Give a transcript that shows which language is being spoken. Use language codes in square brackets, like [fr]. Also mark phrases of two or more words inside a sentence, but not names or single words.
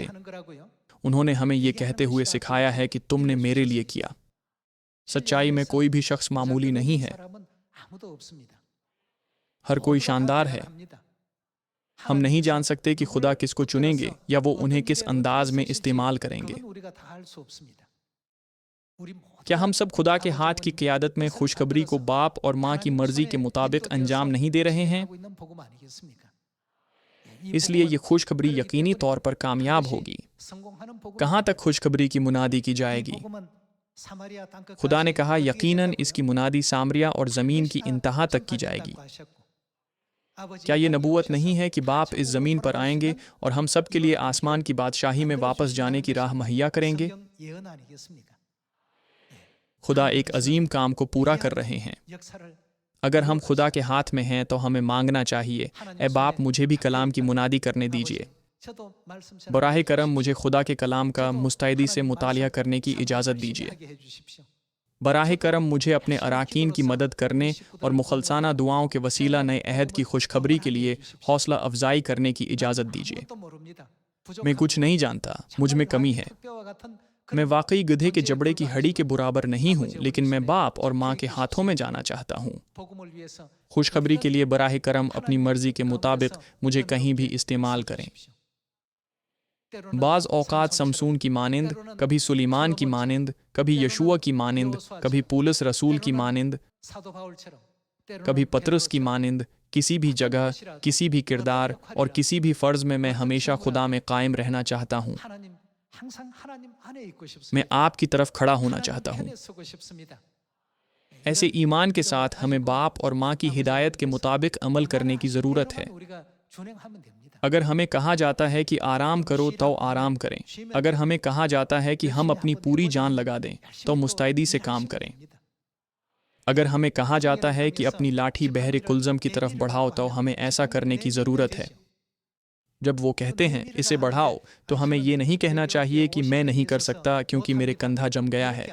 [hi] उन्होंने हमें ये कहते हुए सिखाया है कि तुमने मेरे लिए किया। सच्चाई में कोई भी शख्स मामूली नहीं है, हर कोई शानदार है। हम नहीं जान सकते कि खुदा किसको चुनेंगे या वो उन्हें किस अंदाज में इस्तेमाल करेंगे। [ko] 그건 우리가 다 알 수 없습니다. 우리 [hi] क्या हम सब खुदा के [ko] 아버지, [hi] हाथ की [ko] 어머니, [hi] क़यादत में [ko] 뜻을 [hi] खुशखबरी को [ko] 받들어서 [hi] बाप और माँ की [ko] 하나님 [hi] मर्जी [ko] 손에 [hi] के मुताबिक [ko] 인도되어서 [hi] अंजाम नहीं दे रहे हैं? [ko] 진행하고 있는 복음 아니겠습니까? 이 [hi] इसलिए [ko] 복음은 [hi] ये खुशखबरी [ko] 그렇기 [hi] यकीनी [ko] 때문에 [hi] तौर पर कामयाब [ko] 반드시 [hi] होगी। [ko] 성공하는 복음은 [hi] कहाँ तक खुशखबरी की मुनादी की [ko] 이 [hi] जाएगी? [ko] 복음은 사마리아 땅끝까지 [hi] खुदा ने कहा [ko] 어디에 [hi] यकीनन [ko] 되냐고요? [hi] इसकी मुनादी सामरिया और ज़मीन की [ko] 멸시나 [hi] इंतहा तक की [ko] 전파된다고 [hi] जाएगी। [ko] 하셨고, 아버지 [hi] क्या ये [ko] 땅에 [hi] नबूवत [ko] 오셔서 [hi] नहीं है कि बाप [ko] 다 [hi] इस ज़मीन पर [ko] 천국으로 [hi] आएंगे [ko] 돌아가시는 [hi] और हम सब के लिए [ko] 이런 [hi] आसमान की बादशाही में वापस जाने की राह मुहैया करेंगे? [ko] 성경 예언 아니겠습니까? [hi] खुदा एक अजीम काम को पूरा कर रहे हैं। [ko] 역사를 [hi] अगर हम खुदा के हाथ में हैं तो हमें मांगना चाहिए, ए बाप मुझे भी कलाम की मुनादी करने दीजिए। [ko] 저도 말씀 잘 [hi] बराह करम [ko] 해주십시오. [hi] मुझे खुदा के कलाम का [ko] 저도 [hi] मुस्तैदी से [ko] 하나님 [hi] मुतालिया [ko] 말씀 [hi] करने की [ko] 참 [hi] इजाज़त [ko] 열심히 [hi] दीजिए। [ko] 하게 해주십시오. [hi] बराह करम मुझे अपने अराकीन की मदद करने और मुखलसाना दुआओं के वसीला नए अहद की खुशखबरी के लिए हौसला अफजाई करने की इजाज़त दीजिए। [ko] 아무것도 모릅니다. [hi] मैं कुछ नहीं जानता, मुझ में कमी है। [ko] 뼈와 같은 [hi] मैं [ko] 그런 [hi] वाकई गधे के [ko] 존재에 [hi] जबड़े की हड्डी के बराबर नहीं हूँ, [ko] 아버지, [hi] लेकिन मैं [ko] 어머니 [hi] बाप और [ko] 손에 [hi] माँ के [ko] 계획 [hi] हाथों में जाना चाहता हूँ। [ko] 복음을 위해서 [hi] खुशखबरी के लिए बराह करम अपनी [ko] 하나님 [hi] मर्जी के मुताबिक [ko] 가운데서 [hi] मुझे कहीं भी [ko] 여러분께 [hi] इस्तेमाल [ko] 쓰여 [hi] करें। [ko] 주십시오. 때로는 [hi] बाज़ औक़ात [ko] 삼손처럼, [hi] समसून की मानिंद, [ko] 때로는 [hi] कभी सुलेमान की [ko] 솔로몬처럼, [hi] मानिंद, कभी [ko] 때로는 [hi] यशुआ की मानिंद, [ko] 여호수아처럼, [hi] कभी पौलुस रसूल की [ko] 때로는 [hi] मानिंद, [ko] 사도 바울처럼, 때로는 [hi] कभी पतरस की [ko] 베드로처럼 [hi] मानिंद, किसी भी जगह, किसी भी किरदार और किसी भी फ़र्ज़ में मैं हमेशा खुदा में कायम रहना चाहता हूँ। [ko] 하나님, 항상 하나님 안에 있고 [hi] मैं [ko] 싶습니다. [hi] आपकी तरफ खड़ा होना [ko] 하나님 [hi] चाहता हूँ। [ko] 편에 서고 싶습니다. [hi] ऐसे ईमान के साथ हमें बाप और माँ की हिदायत के मुताबिक अमल करने की ज़रूरत है। [ko] 우리가 준행하면 됩니다. [hi] अगर हमें कहा जाता है कि आराम करो तो आराम करें। अगर हमें कहा जाता है कि हम अपनी पूरी जान लगा दें तो मुस्तैदी से काम करें। अगर हमें कहा जाता है कि अपनी लाठी बहरे कुलज़म की तरफ बढ़ाओ तो हमें ऐसा करने की ज़रूरत है। जब वो कहते हैं इसे बढ़ाओ, तो हमें ये नहीं कहना चाहिए कि मैं नहीं कर सकता क्योंकि मेरे कंधा जम गया है।